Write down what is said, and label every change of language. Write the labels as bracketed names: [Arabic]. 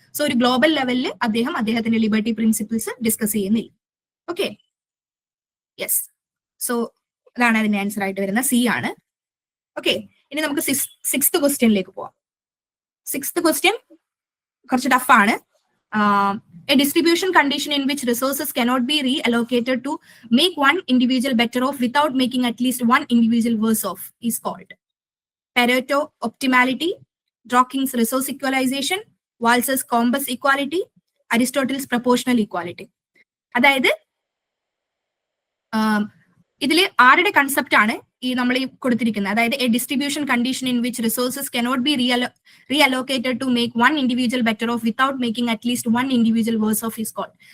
[Malayalam] So ഒരു global ലെവലിൽ അദ്ദേഹത്തിന്റെ ലിബർട്ടി പ്രിൻസിപ്പിൾസ് ഡിസ്കസ് ചെയ്യുന്നില്ല. ഓക്കെ, യെസ്, സോ അതാണ് അതിന്റെ ആൻസർ ആയിട്ട് വരുന്ന സി ആണ്. ഓക്കെ, ഇനി നമുക്ക് 6th ക്വസ്റ്റ്യനിലേക്ക് പോവാം. 6th ക്വസ്റ്റ്യൻ കുറച്ച് ടഫാണ്. [English] A distribution condition in which resources cannot be reallocated to make one individual better off without making at least one individual worse off is called Pareto optimality, Dawkins resource equalization, Wals's Compass equality, Aristotle's proportional equality. [Malayalam] അതായത് ഇതിൽ ആരുടെ concept ആണ് ഈ നമ്മൾ ഈ കൊടുത്തിരിക്കുന്നത്? [English] അതായത് a distribution condition in which resources cannot be reallocated to make one individual better off without making at least one individual worse off his cold.